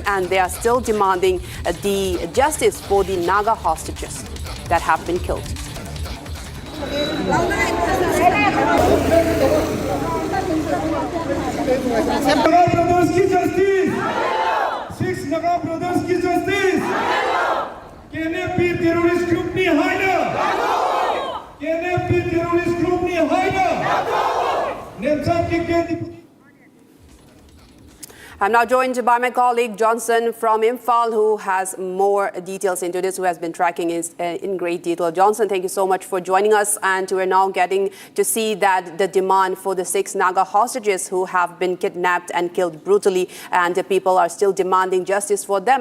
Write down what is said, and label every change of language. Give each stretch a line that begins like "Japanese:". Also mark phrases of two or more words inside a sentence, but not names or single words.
English: And they are still demanding the justice for the Naga hostages that have been killed. Naga brothers ki justice! 6 Naga brothers ki justice!
Manipuri: KNFP
English: terrorist group
Manipuri: ni haina! KNFP
English: terrorist group
Manipuri: ni haina!
English: Nemcha Kipgen. I'm now joined by my colleague Johnson from Imphal, who has more details into this, who has been tracking it in great detail. Johnson, thank you so much for joining us. And we're now getting to see that the demand for the 6 Naga hostages who have been kidnapped and killed brutally, and the people are still demanding justice for them.